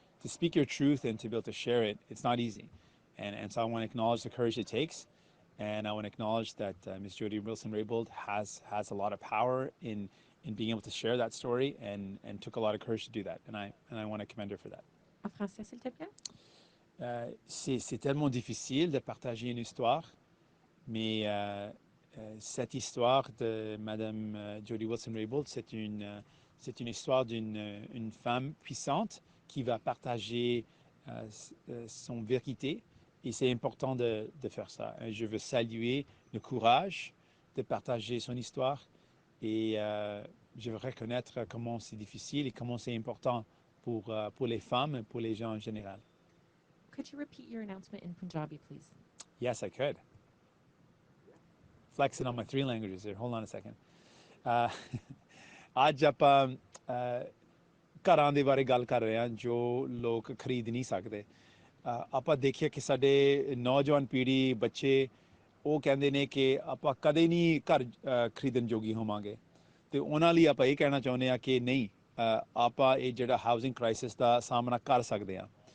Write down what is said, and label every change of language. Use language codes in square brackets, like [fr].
[en] To speak your truth and to be able to share it, it's not easy. And so I want to acknowledge the courage it takes. And I want to acknowledge that Ms. Jody Wilson-Raybould has a lot of power in being able to share that story and took a lot of courage to do that. And I want to commend her for that. [fr] En français, s'il te plaît. C'est tellement difficile de partager une histoire, mais cette histoire de Madame Jody Wilson-Raybould, c'est une histoire d'une femme puissante qui va partager son vérité. Et c'est important de faire ça. Je veux saluer le courage de partager son histoire et je veux reconnaître comment c'est difficile et comment c'est important pour les femmes et pour les gens en général. [en] Could you repeat your announcement in Punjabi, please? Yes, I could. Flexing on my 3 languages here. Hold on a second. [pa] ਅੱਜ ਆਪਾਂ ਘਰਾਂ ਦੇ ਬਾਰੇ ਗੱਲ ਕਰ ਰਹੇ ਹਾਂ ਜੋ ਲੋਕ ਖਰੀਦ ਨਹੀਂ ਸਕਦੇ। ਆਪਾਂ ਦੇਖੀਏ ਕਿ ਸਾਡੇ ਨੌਜਵਾਨ ਪੀੜ੍ਹੀ ਬੱਚੇ ਉਹ ਕਹਿੰਦੇ ਨੇ ਕਿ ਆਪਾਂ ਕਦੇ ਨਹੀਂ ਘਰ ਖਰੀਦਣ ਜੋਗੀ ਹੋਵਾਂਗੇ ਤੇ ਉਹਨਾਂ ਲਈ ਆਪਾਂ ਇਹ ਕਹਿਣਾ ਚਾਹੁੰਦੇ ਹਾਂ ਕਿ ਨਹੀਂ ਆਪਾਂ ਇਹ ਜਿਹੜਾ ਹਾਊਸਿੰਗ ਕ੍ਰਾਈਸਿਸ ਦਾ ਸਾਹਮਣਾ ਕਰ ਸਕਦੇ ਹਾਂ